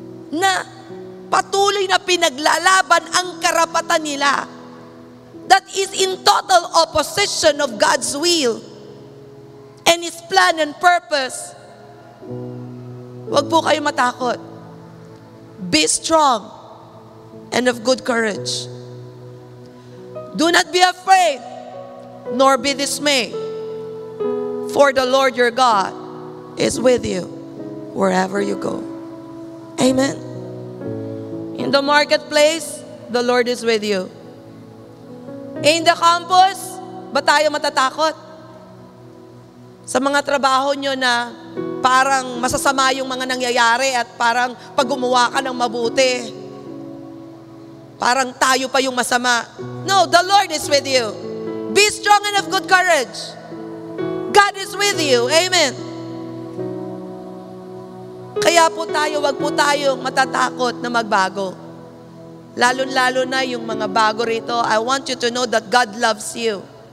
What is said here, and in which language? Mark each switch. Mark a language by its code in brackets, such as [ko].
[tl] na patuloy na pinaglalaban ang karapatan nila. [en] That is in total opposition of God's will and His plan and purpose. [tl] Huwag po kayo matakot. [en] Be strong and of good courage. Do not be afraid, nor be dismayed. For the Lord your God is with you wherever you go. Amen. In the marketplace, the Lord is with you. In the campus, [tl] ba tayo matatakot? Sa mga trabaho nyo na parang masasama yung mga nangyayari at parang pag gumawa ka ng mabuti, parang tayo pa yung masama. [en] No, the Lord is with you. Be strong and of good courage. God is with you. Amen. [tl] Kaya po tayo, wag po tayong matatakot na magbago. Lalo-lalo na yung mga bago rito, [en] I want you to know that God loves you.